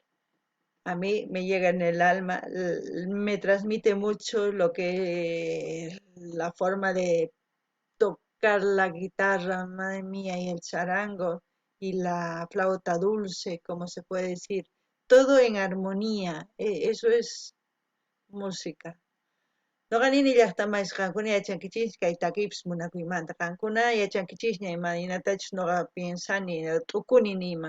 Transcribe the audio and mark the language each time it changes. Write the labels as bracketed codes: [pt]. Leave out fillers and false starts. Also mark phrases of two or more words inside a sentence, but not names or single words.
[es] A mí me llega en el alma, me transmite mucho lo que la forma de tocar la guitarra, madre mía, y el charango y la flauta dulce, como se puede decir, todo en armonía, eso es música. [qu] Noqanini llaqtamais qankuna yachankichis kay takipish munakuymanta qankuna yachankichishña imaynatachu noqa piensani t'ukuni niyman